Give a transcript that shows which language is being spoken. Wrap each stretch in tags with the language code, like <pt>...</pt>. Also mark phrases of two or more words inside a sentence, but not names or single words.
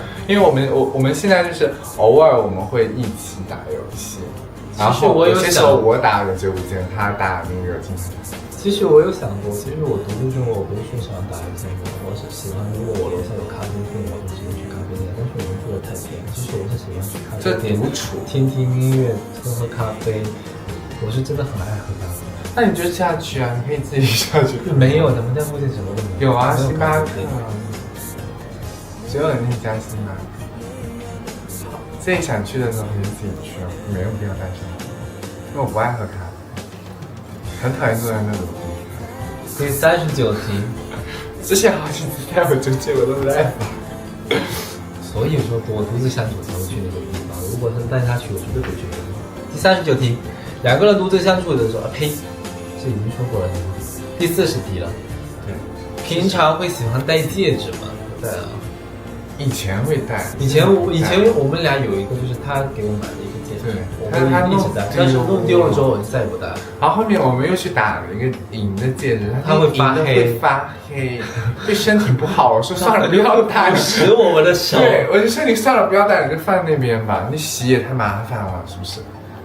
<zh>因為我們現在就是偶爾我們會一起打遊戲，然後有些時候我打個9、5件，他打那個經常。其實我有想過，其實我讀書中我不是說喜歡打遊戲，我是喜歡如果我樓下有咖啡店，我就直接去咖啡店。但是我們住的太偏，其實我是喜歡去咖啡店獨處，聽聽音樂，喝咖啡。我是真的很愛喝咖啡。那你就下去啊，你可以自己下去。沒有，咱們家附近什麼都沒有。有啊，星巴克。只有你那家星巴克。自己想去的時候可以自己去啊，沒有必要帶上。因為我不愛喝咖啡。很討厭坐在那種地方。第39題，之前好幾次帶我出去我都不帶吧。所以說我獨自相處才會去那個地方，如果是帶他去，我絕對不去那個地方。第39題，兩個人獨自相處的時候，呸，這已經說過了。第40題了。對，平常會喜歡戴戒指嗎？對啊，以前會戴。以前我們倆有一個，就是他給我買的一個戒指，對，他一直戴，但是弄丟了之後我就再也不戴了。然後後面我們又去打了一個銀的戒指，它會發黑，對身體不好。我說算了，不要戴， 使我的手。對，我就說你算了，不要戴，你就放那邊吧，你洗也太麻煩了，是不是？</zh>